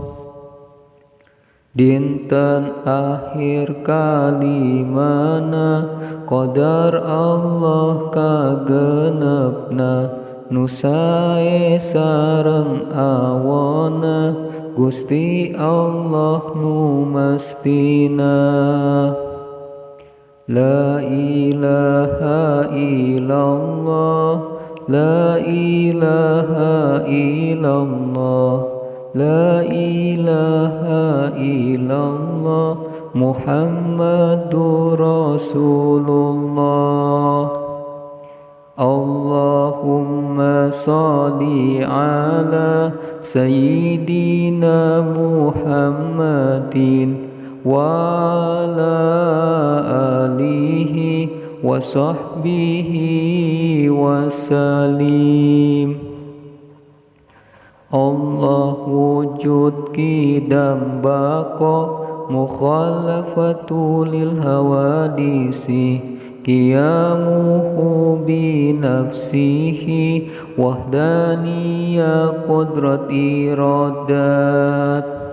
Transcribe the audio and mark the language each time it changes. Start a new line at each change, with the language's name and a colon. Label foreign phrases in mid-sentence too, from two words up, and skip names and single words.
Sundanese: Dinten akhir kalimana, qadar Allah kagenepna, nu sae sareng awona, Gusti Allah nu mastina.
Arabic: لا إله إلا الله، لا إله إلا الله، لا إله إلا الله محمد رسول الله. اللهم صل على سيدنا محمد وعلى آله وصحبه وسلم. الله وجود قدم بقاء، مخالفة للحوادث، قيامه بنفسه، وحدانية قدرة إرادة.